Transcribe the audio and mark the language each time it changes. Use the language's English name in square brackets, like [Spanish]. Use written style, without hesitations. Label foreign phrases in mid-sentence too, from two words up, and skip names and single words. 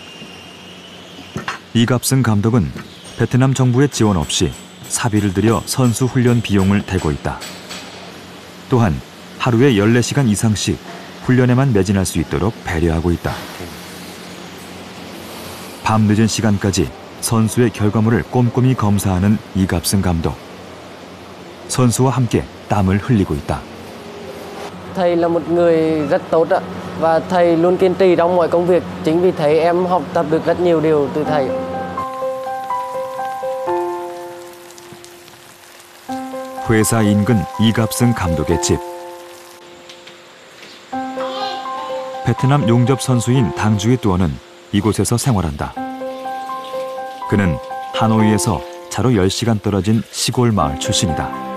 [Korean] 이갑승 감독은 베트남 정부의 지원 없이 사비를 들여 선수 훈련 비용을 대고 있다. 또한 하루에 14시간 이상씩 훈련에만 매진할 수 있도록 배려하고 있다. 밤늦은 시간까지 선수의 결과물을 꼼꼼히 검사하는 이갑승 감독. 선수와 함께 땀을 흘리고 있다. [Vietnamese] Thầy là một người rất tốt ạ, và thầy luôn kiên trì trong mọi công việc. Chính vì thế em học tập được rất nhiều điều từ thầy. [Korean] 회사 인근 이갑승 감독의 집. 베트남 용접 선수인 당주의 뚜어는 이곳에서 생활한다. 그는 하노이에서 차로 10시간 떨어진 시골 마을 출신이다.